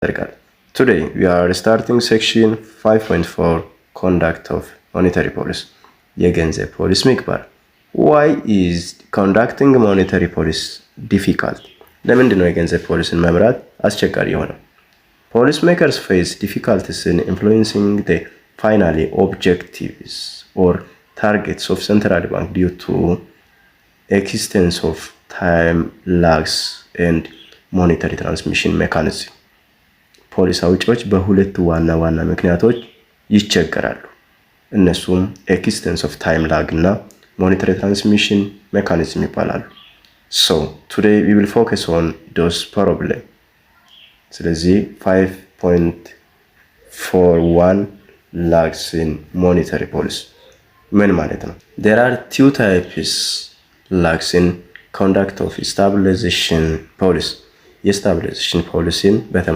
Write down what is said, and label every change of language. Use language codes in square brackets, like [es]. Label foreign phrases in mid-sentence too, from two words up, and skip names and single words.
[en] Today we are starting section 5.4 conduct of monetary policy. [am] የገንዘብ ፖሊሲ ምግባር. [en] Why is conducting monetary policy difficult? [am] ለምንድን ነው የገንዘብ ፖሊሲን መምራት አስቸጋሪ የሆነው? [en] Policy makers face difficulties in influencing the final objectives or targets of central bank due to existence of time lags and monetary transmission mechanism. [am] ፖሊሲ አውጪዎች በሁለት ዋና ምክንያቶች ይቸገራሉ። እነሱም [en] existence of time lag [am] እና [en] monetary transmission mechanism [am] ይባላሉ። [en] So today we will focus on those problems. [am] ስለዚህ 5.41 [en] lags in monetary policy [am] ምን ማለት ነው? [en] There are two types lags in conduct of stabilization policy. [am] የስታቢላይዜሽን ፖሊሲን